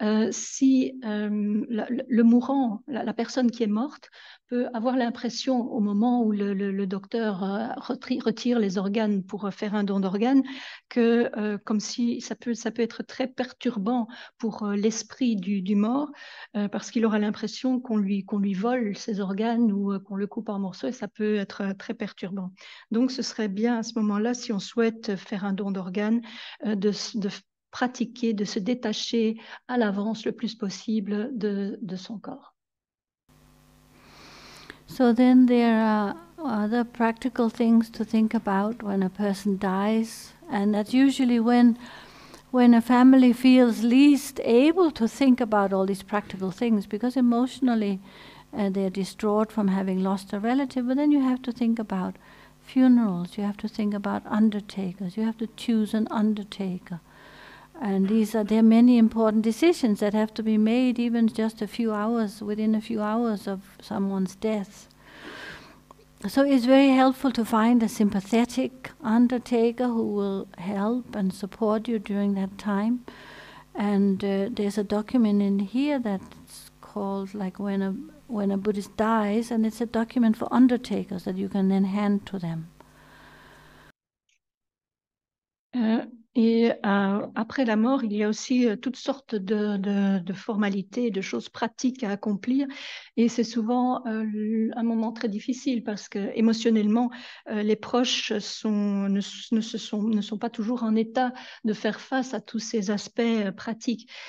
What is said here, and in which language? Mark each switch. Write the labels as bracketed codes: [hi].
[fr] si le mourant, la personne qui est morte, peut avoir l'impression au moment où le docteur retire les organes pour faire un don d'organes, que comme si ça peut être très perturbant pour l'esprit du mort, parce qu'il aura l'impression qu'on lui vole ses organes ou qu'on le coupe en morceaux, et ça peut être très perturbant. Donc ce serait bien à ce moment-là, si on souhaite faire un don d'organes, de pratiquer, de se détacher à l'avance le plus possible de son corps. [en] So then there are other practical things to think about when a person dies, and that's usually when a family feels least able to think about all these practical things, because emotionally they're distraught from having lost a relative. But then you have to think about funerals, you have to think about undertakers, you have to choose an undertaker. And there are many important decisions that have to be made even just within a few hours of someone's death. So it's very helpful to find a sympathetic undertaker who will help and support you during that time. And there's a document in here that's called like when a Buddhist dies, and it's a document for undertakers that you can then hand to them. [fr] Et après la mort, il y a aussi toutes sortes de formalités, de choses pratiques à accomplir. Et c'est souvent un moment très difficile parce que émotionnellement, les proches ne sont pas toujours en état de faire face à tous ces aspects pratiques.